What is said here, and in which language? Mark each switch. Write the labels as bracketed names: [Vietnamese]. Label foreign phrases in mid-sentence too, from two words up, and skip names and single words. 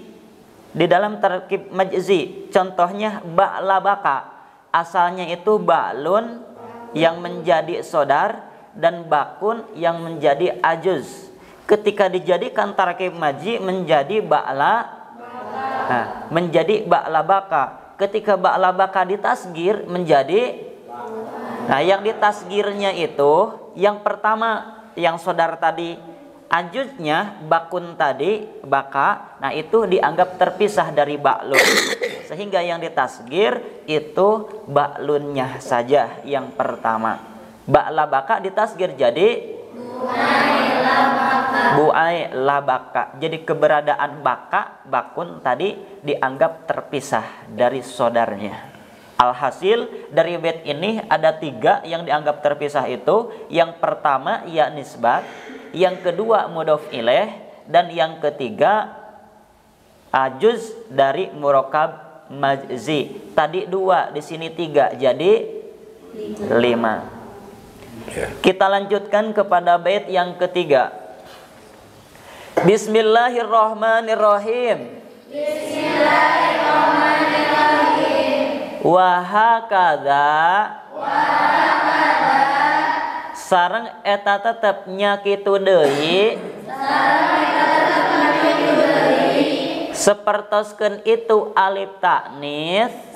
[Indonesian] Di dalam [Arabic] tarkib majzi, [Indonesian] contohnya ba'labaka, asalnya itu ba'lun yang menjadi sodar dan bakun yang menjadi ajuz. Ketika dijadikan [Arabic] tarkib majzi [Indonesian] menjadi menjadi ba'labaka. Ketika ba'labaka ditasgir menjadi yang ditasgirnya itu yang pertama yang sodar tadi ajuznya, bakun tadi baka, nah itu dianggap terpisah dari ba'lun, sehingga yang ditasgir itu ba'lunnya saja yang pertama. Ba'labaka ditasgir jadi buai la baka. Jadi keberadaan baka, bakun tadi dianggap terpisah dari saudaranya. Alhasil dari bait ini ada 3 yang dianggap terpisah itu. Yang pertama ya nisbat, yang kedua [Arabic] mudhof ilaih, [Indonesian] dan yang ketiga juz dari [Arabic] murakab majzi. [Indonesian] Tadi 2, di sini 3, jadi 5. Kita lanjutkan kepada bait yang ketiga. [Arabic] Bismillahirrahmanirrahim. [Sundanese] Wahakadha sareng eta tetep nya kitu deui sapertoskeun itu [Arabic] alif ta'nis